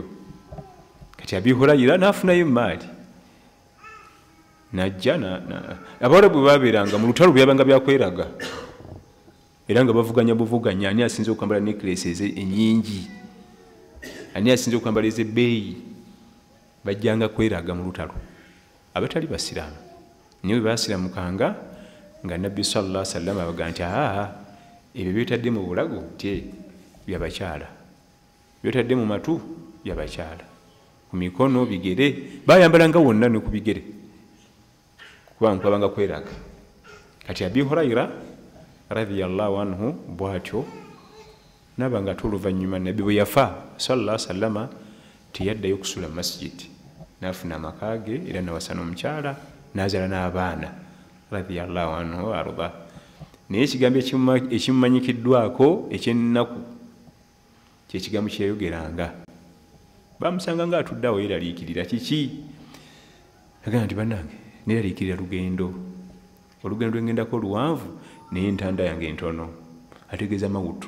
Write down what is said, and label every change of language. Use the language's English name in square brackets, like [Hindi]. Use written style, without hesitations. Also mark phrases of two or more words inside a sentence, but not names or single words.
[Ganda] Kati Abi Hurayra n'afunayo emaali najja abawala bwe babeeranga mu lutalo bwe yabanga byakweraga era nga bavuganya buvuganya ani asinze okwambala necklaces ennyingi, ani asinze okwambala ez'ebbeeyi, bajjanga kweraga mu lutalo. Abatali basiraamu niwe basiramukanga nga Nabbi [Arabic] صلى الله عليه وسلم [Ganda] abaga nti ebyo byetadde mu bulago nti byabakyala, byetadde mu matu byabakyala, ku mikono bigere bayambalanga wonna ne ku bigere kubanga kwabanga kweraga. Kati Abi Hurayra [Arabic] رضي الله عنه [Ganda] bwatyo nabanga tuluvannyuma Nabbi bwe yafa [Arabic] صلى الله عليه وسلم [Ganda] tiyaddayo kusula masjid, nafuna amakage era nawasana omukyala nazaala n'abaana [Arabic] رضي الله عنه [Ganda] arda. Naye ekigambo ekimumanyikiddwako ekyennaku kyekigambo kyeyayogeranga. Bamusanga nga atuddeawo yeraliikirira kiki? Agamba nti bannange neraliikirira lugendo, olugendo lwengendako luwanvu naye entanda yange entono, ategeeza mawutu.